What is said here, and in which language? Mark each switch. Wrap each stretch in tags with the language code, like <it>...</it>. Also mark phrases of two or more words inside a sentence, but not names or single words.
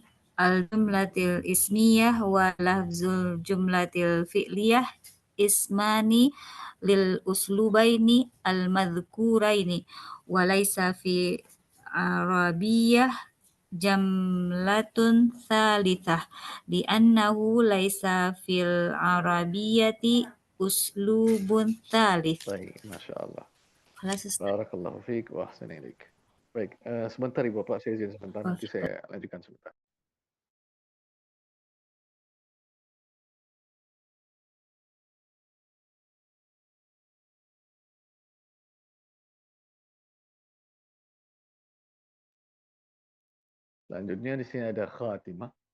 <ar>الجملة الاسمية ولفظ الجملة الفعلية اسمان للأسلوبين المذكورين وليس في العربية جملة ثالثة دي أنه ليس في العربية أسلوب ثالث.</ar> <id>Baik,</id> <ar>ما شاء الله.</ar> <id>Kelas.</id> <ar>بارك الله فيك وأحسن إليك.</ar> <id>Baik, sebentar Ibu Bapak, saya izin sebentar, nanti saya lanjutkan sebentar. Selanjutnya di sini ada khatimah.</id>